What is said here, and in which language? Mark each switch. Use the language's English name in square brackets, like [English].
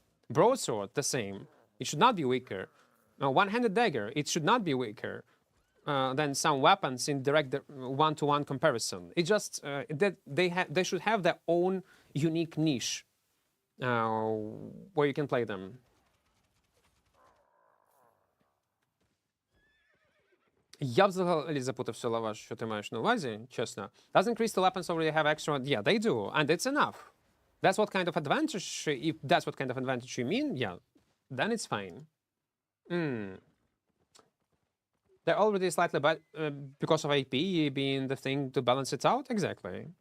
[English] Broadsword, the same. It should not be weaker. One-handed dagger, it should not be weaker than some weapons in direct one-to-one comparison. It just that they should have their own unique niche where you can play them. [Ukrainian] Я взагалі запутався, Лаваш, що ти маєш на увазі, чесно. [English] Doesn't crystal weapons already have extra? Yeah, they do, and it's enough. That's what kind of advantage, if that's what kind of advantage you mean, yeah, then it's fine. They're already slightly bad because of AP being the thing to balance it out? Exactly.